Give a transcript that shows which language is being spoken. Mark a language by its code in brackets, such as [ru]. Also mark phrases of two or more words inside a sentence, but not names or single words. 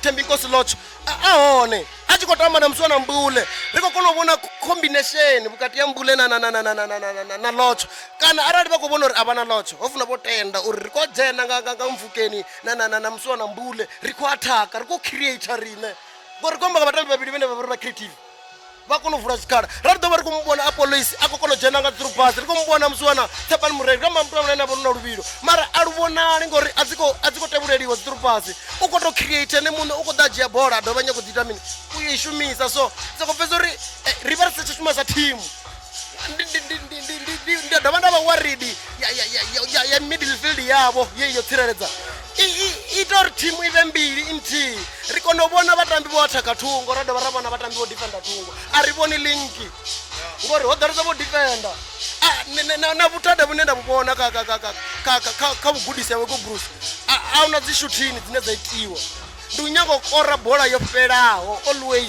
[ve] Thembinkosi Lotho a hone a tshi khou tamba na musi wana Mbule ri khou kona u vhona combination vhukati ya Mbule na Lotho kana arali vha khou vhona uri a vha na Lotho ho funa vho tenda uri ri khou dzhena nga mvukeni na musi wana Mbule ri khou athaka ri khou create riṋe ngori ri khou amba nga vhatambi vhavhili vhane vha vha ri vha creative vha kona u vula tshikhala ra ri ḓo vha ri khou mu vhona Apollois a khou kona u dzhena nga [en] through pass [ve] ri khou mu vhona musi wana Tshepani Mureli kha mutambo ane a vha ri na luvhilo mara a lu vhonali ngori a dzi khou tevhuleliwa dzi [en] through pass [ve] u khou tou create ene muṋe u khou ḓa a dzhia bola a dovha nyako dzi ita mini u i shumisa so soko pfesa uri ri vha ri sa tshi shuma sa thimu ndi dovha nda vha worried ya midfield yavho ye yo tsireledza ita uri thimu i vhe mbili nthihi ri kona u vhona vhatambi vho athaka thungo ra dovha ra vhona vhatambi vho defenda thungo a ri vhoni linki ngori ho ḓalesa vho defenda na vhuthada vhune nda vhu vhona kha vhugudisi ya wego Bruce a una dzi shuthini dzine dza itiwa ndi u nyaga u kora bola yo fhelaho always